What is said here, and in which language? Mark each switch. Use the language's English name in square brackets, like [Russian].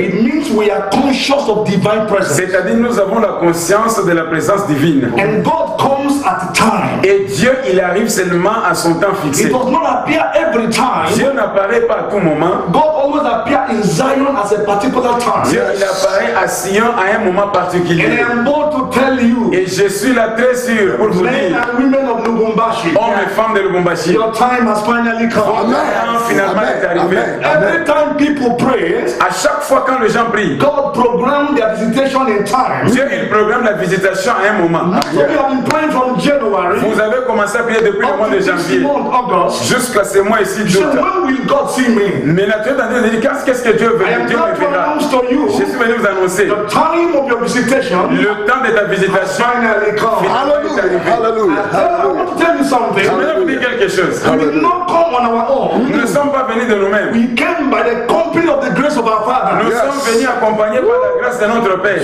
[English] it means we are conscious of divine presence. [French] C'est-à-dire nous avons la conscience de la présence divine. [English] And God comes at a time. [French] Et Dieu il arrive seulement à son temps fixé. [English] It does not appear every time. [French] Dieu n'apparaît pas à tout moment. [English] God always appears in Zion at a particular time. [French] Dieu il apparaît à Sion à un moment particulier. [English] And I am bold to tell you. [French] Et je suis là très sûr pour vous dire. [English] Men and women of Lubumbashi. [French] Hommes et femmes de Lubumbashi. [English] Your time has finally come. [French] Amen. Finalement est arrivé. [English] Every time people pray, [French] à chaque fois quand les gens prient, [English] God programmed their visitation in time. [French] Dieu il programme la visitation à un moment. [English] So we have been praying from January. [French] Vous avez commencé à prier depuis le mois de janvier jusqu'à ce mois ici d'août. [English] When will God see me? [French] Mais la Dieu t'a dit qu'est-ce que Dieu veut? Dieu me verra. Je suis venu vous annoncer. [English] The time of your visitation. [French] Le temps de ta visitation. [English] Finally come. Hallelujah. I want to tell you something. [French] Je vais vous dire quelque chose. [English] We did not come on our own. [French] Nous ne sommes pas venus de nous-mêmes. [English] We came by the company of the grace of our Father. [French] Nous sommes venus accompagnés par la grâce de notre Père.